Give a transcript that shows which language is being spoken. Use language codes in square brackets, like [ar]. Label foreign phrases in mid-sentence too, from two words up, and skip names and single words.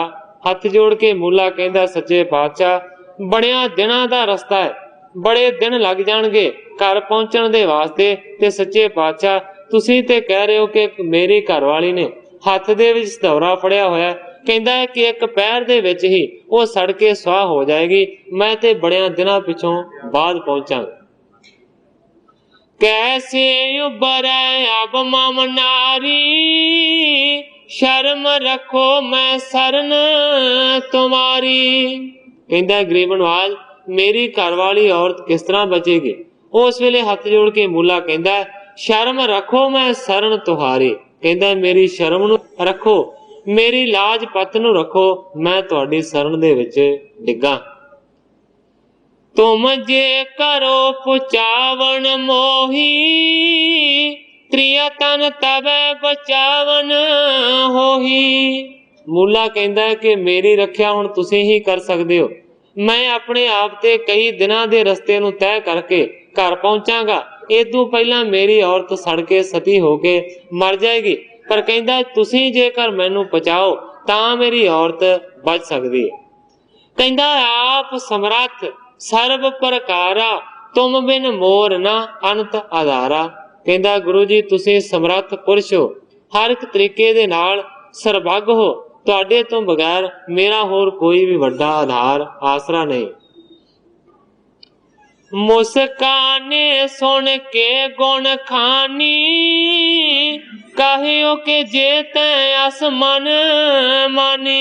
[pa] ਹੱਥ ਜੋੜ ਕੇ ਮੂਲਾ ਕਹਿੰਦਾ ਸੱਚੇ ਪਾਤਸ਼ਾਹ ਬੜਿਆ ਦਿਨਾਂ ਦਾ ਰਸਤਾ ਹੈ, ਬੜੇ ਦਿਨ ਲੱਗ ਜਾਣਗੇ ਘਰ ਪਹੁੰਚਣ ਦੇ ਵਾਸਤੇ। ਤੇ ਸੱਚੇ ਪਾਤਸ਼ਾਹ ਤੁਸੀਂ ਤੇ ਕਹਿ ਰਹੇ ਹੋ ਕਿ ਮੇਰੀ ਘਰਵਾਲੀ ਨੇ ਹੱਥ ਦੇ ਵਿੱਚ ਸਤੌਰਾ ਫੜਿਆ ਹੋਇਆ, ਕਹਿੰਦਾ ਹੈ ਕਿ ਇੱਕ ਪੈਰ ਦੇ ਵਿੱਚ ਹੀ ਉਹ ਸੜ ਕੇ ਸੁਆਹ ਹੋ ਜਾਏਗੀ। ਮੈਂ ਤੇ ਬੜਿਆਂ ਦਿਨਾਂ ਪਿੱਛੋਂ ਬਾਅਦ ਪਹੁੰਚਾਂਗਾ। [bra] कैसे उबरै अब मम नारी, शर्म रखो मैं शरण तुम्हारी। [hi] कहता गरीब नवाज मेरी घरवाली औरत किस तरह बचेगी। [pa] ਉਸ ਵੇਲੇ ਹੱਥ ਜੋੜ ਕੇ ਮੂਲਾ ਕਹਿਤਾ [bra] शर्म रखो मैं शरण तुहारी। [pa] ਕਹਿਤਾ ਮੇਰੀ ਸ਼ਰਮ ਨੂੰ ਰੱਖੋ, ਮੇਰੀ ਲਾਜ ਪਤ ਨੂੰ ਰੱਖੋ, ਮੈਂ ਤੁਹਾਡੀ ਸ਼ਰਨ ਦੇ ਵਿਚ ਡਿੱਗਾ। [bra] तुम जे करो पुचावन मोही, त्रिया तन तबै बचावन होही। [pa] ਮੂਲਾ ਕਹਿਤਾ ਹੈ ਕਿ ਮੇਰੀ ਰੱਖਿਆ ਹੁਣ ਤੁਸੀਂ ਹੀ ਕਰ ਸਕਦੇ ਹੋ। ਮੈਂ ਅਪਨੇ ਆਪ ਤੇ ਕਈ ਦਿਨਾਂ ਦੇ ਰਸਤੇ ਨੂੰ ਤੈਅ ਕਰਕੇ ਘਰ ਪਹੁੰਚਾਂਗਾ, ਇਦੋਂ ਪਹਿਲਾਂ ਮੇਰੀ ਔਰਤ ਸੜ ਕੇ ਸਤੀ ਹੋਕੇ ਮਰ ਜਾਏਗੀ। ਪਰ ਕਹਿਤਾ ਤੁਸੀਂ ਜੇਕਰ ਮੈਨੂੰ ਬਚਾਓ ਤਾਂ ਮੇਰੀ ਔਰਤ ਬਚ ਸਕਦੀ ਹੈ। [bra] कहता आप समर्थ सर्व प्रकारा, तुम बिन मोर ना अंत आधारा। [pa] ਕਹਿਤਾ ਗੁਰੂ ਜੀ ਤੁਸੀਂ ਸਮਰੱਥ ਪੁਰਖ ਹੋ, ਹਰ ਏਕ ਤਰੀਕੇ ਦੇ ਨਾਲ ਸਰਬੱਗ ਹੋ, ਤੁਹਾਡੇ ਤੋਂ ਬਗੈਰ ਮੇਰਾ ਹੋਰ ਕੋਈ ਭੀ ਵੱਡਾ ਆਧਾਰ ਆਸਰਾ ਨਹੀਂ। [bra] मुस्काने सुन के गुण खानी, कहियो के जे तैं अस मन मानी।